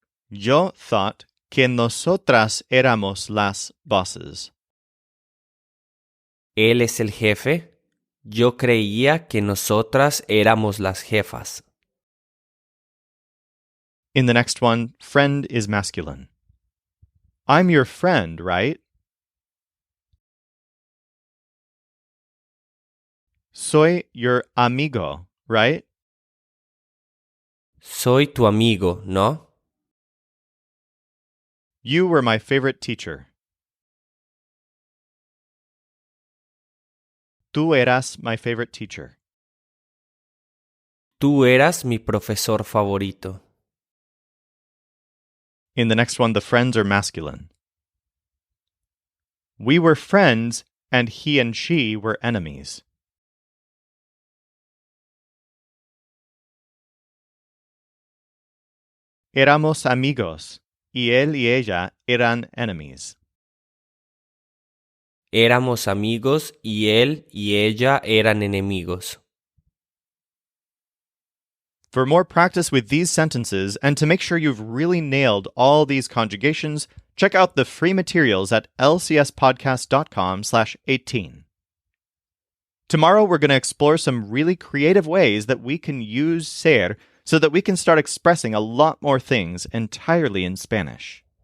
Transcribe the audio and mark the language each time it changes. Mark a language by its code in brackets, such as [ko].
[es] Yo [en] thought [es] que nosotras éramos las [en] bosses. [es] ¿Él es el jefe? Yo creía que nosotras éramos las jefas. [en] In the next one, friend is masculine. I'm your friend, right? [es] Soy [en] your [es] amigo, [en] right? [es] Soy tu amigo, ¿no? [en] You were my favorite teacher. [es] Tú eras [en] my favorite teacher. [es] Tú eras mi profesor favorito. [en] In the next one, the friends are masculine. We were friends and he and she were enemies. [es] Éramos amigos, y él y ella eran [en] enemies. [es] Éramos amigos y él y ella eran enemigos. [en] For more practice with these sentences and to make sure you've really nailed all these conjugations, check out the free materials at lcspodcast.com/18. Tomorrow we're going to explore some really creative ways that we can use ser so that we can start expressing a lot more things entirely in Spanish.